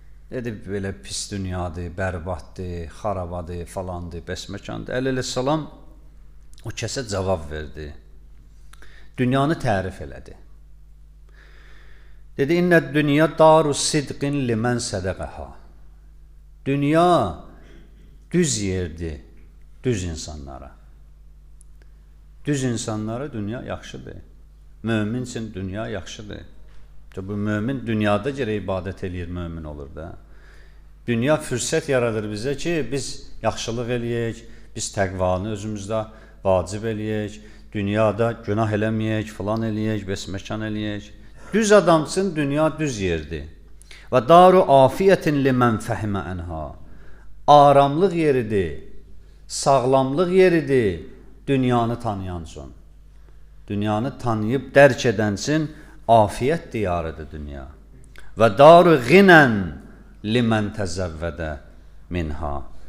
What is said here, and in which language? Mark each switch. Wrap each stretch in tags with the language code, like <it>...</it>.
<az>Dedi, belə pis dünyadır, bərbaddır, xarabadır, falandır, bəsməkandır. Əleyhissalam o kəsə cavab verdi. Dünyanı tərif elədi. Dedi,</az> <ar>İnnə dünya daru sidqin limən sədəqəha.</ar> <az>Dünya düz yerdir, düz insanlara. Düz insanlara dünya yaxşıdır. Mömin üçün dünya yaxşıdır. Bu mömin dünyada gərək ibadət eləyir, mömin olur da. Dünya fürsət yaradır bizə ki, biz yaxşılıq eləyək, biz təqvanı özümüzdə vacib eləyək, dünyada günah eləməyək, filan eləyək, besməkan eləyək. Düz adam üçün dünya düz yerdir.</az> <ar>Və daru afiyyətin limən fəhimə ənha.</ar> <az>Aramlıq yeridir, sağlamlıq yeridir dünyanı tanıyan üçün. Dünyanı tanıyıb dərk edən üçün afiyyət diyarıdır dünya.</az> <ar>Və daru ğinən limən təzəvvədə minha.</ar>